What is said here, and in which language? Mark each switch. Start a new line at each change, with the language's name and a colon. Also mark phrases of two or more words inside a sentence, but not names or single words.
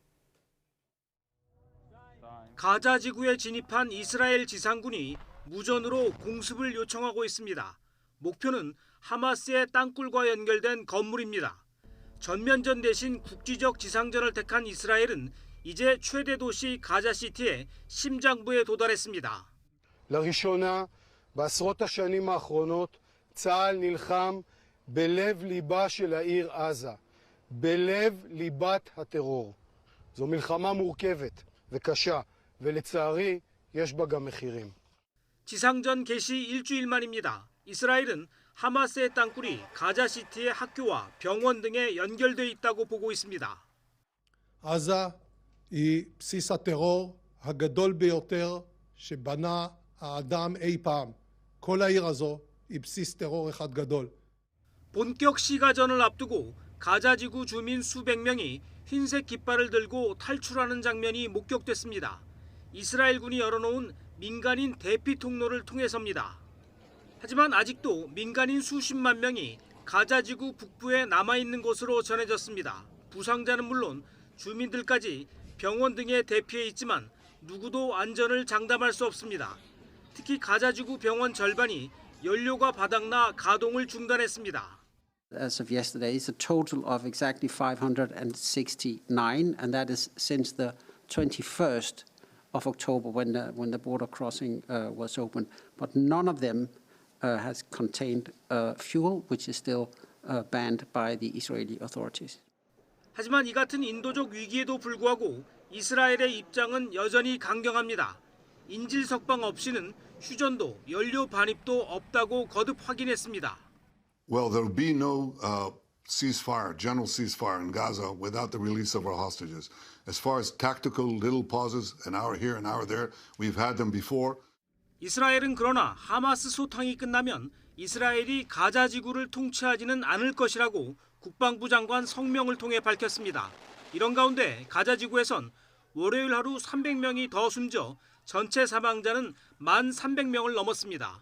Korean: 가자 지구에 진입한 이스라엘 지상군이 무전으로 공습을 요청하고 있습니다. 목표는 하마스의 땅굴과 연결된 건물입니다. 전면전 대신 국지적 지상전을 택한 이스라엘은 이제 최대 도시 가자시티의 심장부에 도달했습니다.
Hebrew: לראשונה בעשרות השנים האחרונות צה"ל נלחם בלב ליבה של העיר עזה, בלב ליבת הטרור. זו מלחמה מורכבת וקשה. ולצערי יש בה גם מחירים.
Korean: 지상전 개시 일주일 만입니다. 이스라엘은 하마스의 땅굴이 가자시티의 학교와 병원 등에 연결돼 있다고 보고 있습니다.
Hebrew: עזה היא בסיס הטרור הגדול ביותר שבנה האדם אי פעם. כל העיר הזו היא בסיס טרור אחד גדול.
Korean: 본격 시가전을 앞두고 가자지구 주민 수백 명이 흰색 깃발을 들고 탈출하는 장면이 목격됐습니다. 이스라엘군이 열어놓은 민간인 대피 통로를 통해서입니다. 하지만 아직도 민간인 수십만 명이 가자지구 북부에 남아있는 것으로 전해졌습니다. 부상자는 물론 주민들까지 병원 등에 대피해 있지만 누구도 안전을 장담할 수 없습니다. 특히 가자지구 병원 절반이 연료가 바닥나 가동을 중단했습니다.
English: As of yesterday, it's a total of exactly 569, and that is since the 21st of October when the border crossing was open. But none of them has contained fuel, which is still banned by the Israeli authorities.
Korean: 하지만 이 같은 인도적 위기에도 불구하고 이스라엘의 입장은 여전히 강경합니다. 인질 석방 없이는 휴전도 연료 반입도 없다고 거듭 확인했습니다.
English: Well, there will be no ceasefire, general ceasefire in Gaza without the release of our hostages. As far as tactical little pauses, an hour here, an hour there, we've had them before.
Korean: 이스라엘은 그러나 하마스 소탕이 끝나면 이스라엘이 가자 지구를 통치하지는 않을 것이라고 국방부 장관 성명을 통해 밝혔습니다. 이런 가운데 가자 지구에선 월요일 하루 300명이 더 숨져 전체 사망자는 1,300명을 넘었습니다.